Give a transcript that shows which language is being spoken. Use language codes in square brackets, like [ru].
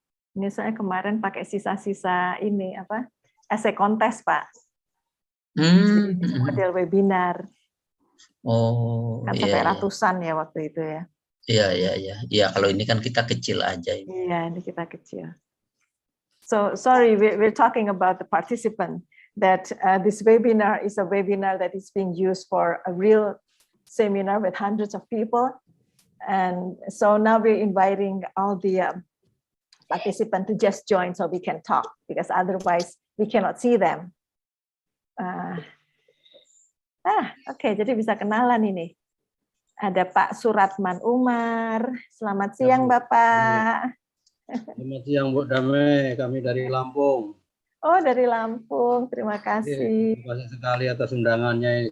[id] Ini saya kemarin pakai sisa-sisa ini essay kontes Pak. Jadi model webinar. Oh, kan sampai ratusan ya waktu itu ya. Iya, kalau ini kan kita kecil aja. Iya, ini kita kecil. [en] So sorry, we're talking about the participant. That this webinar is a webinar that is being used for a real seminar with hundreds of people, and so now we're inviting all the participants to just join so we can talk, because otherwise we cannot see them. [id] Oke, jadi bisa kenalan ini. Ada Pak Suratman Umar. Selamat siang, Bapak. Selamat siang, Bu Dame. Kami dari Lampung. Oh, dari Lampung. Terima kasih. Terima kasih sekali atas undangannya.